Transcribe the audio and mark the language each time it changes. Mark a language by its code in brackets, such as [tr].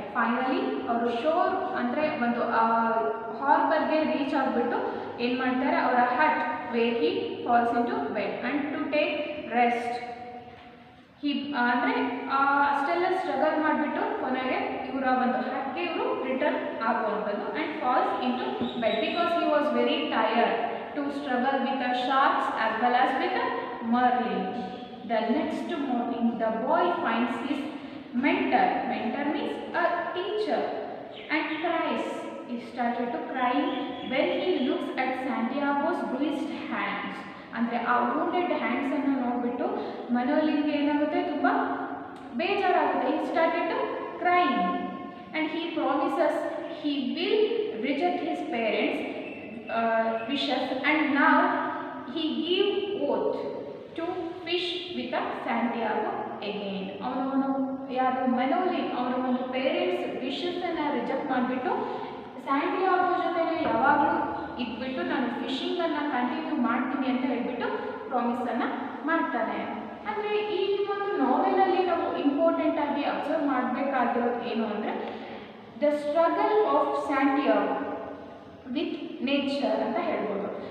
[kn] Finally ಅವರು sure ಅಂದರೆ ಒಂದು ಹಾರ್ಬರ್ಗೆ ರೀಚ್ ಆಗಿಬಿಟ್ಟು ಏನು ಮಾಡ್ತಾರೆ, ಅವರ ಹಟ್ [en] Where he falls into bed and to take rest. [kn] ಅಂದರೆ ಅಷ್ಟೆಲ್ಲ ಸ್ಟ್ರಗಲ್ ಮಾಡಿಬಿಟ್ಟು ಕೊನೆಗೆ ಇವರ ಒಂದು ಹಟ್ಗೆ ಇವರು ರಿಟರ್ನ್ ಆಗುವಂಥದ್ದು [en] And falls into bed because he was very tired to struggle with the sharks as well as with the marlin. The next morning, the boy finds his mentor means a teacher, and cries. He started to cry when he looks at Santiago's bruised hands. [kn] ಅಂದರೆ ಆ wounded ಹ್ಯಾಂಡ್ಸನ್ನು ನೋಡಿಬಿಟ್ಟು ಮನೋಲಿಂಗೆ ಏನಾಗುತ್ತೆ, ತುಂಬ ಬೇಜಾರಾಗುತ್ತೆ. [en] He started to crying and he promises he will reject his parents' wishes, and now he give oath to fish with a Santiago again. [kn] ಅವನು ಯಾರು ಮೆನೋಲಿನ್ ಅವರ ಒಂದು ಪೇರೆಂಟ್ಸ್ ವಿಶಸ್ಸನ್ನು ರಿಜೆಕ್ಟ್ ಮಾಡಿಬಿಟ್ಟು ಸ್ಯಾಂಟಿಯಾಗೋ ಜೊತೆಗೆ ಯಾವಾಗಲೂ ಇದ್ಬಿಟ್ಟು ನಾನು ಫಿಶಿಂಗನ್ನು ಕಂಟಿನ್ಯೂ ಮಾಡ್ತೀನಿ ಅಂತ ಹೇಳ್ಬಿಟ್ಟು ಪ್ರಾಮಿಸನ್ನು ಮಾಡ್ತಾನೆ. ಅಂದರೆ ಈ ಒಂದು ನಾವೆಲಲ್ಲಿ ನಾವು ಇಂಪಾರ್ಟೆಂಟ್ ಆಗಿ ಅಬ್ಸರ್ವ್ ಮಾಡಬೇಕಾಗಿರೋದು ಏನು ಅಂದರೆ [en] the struggle of Santiago with nature [kn] ಅಂತ ಹೇಳ್ಬೋದು.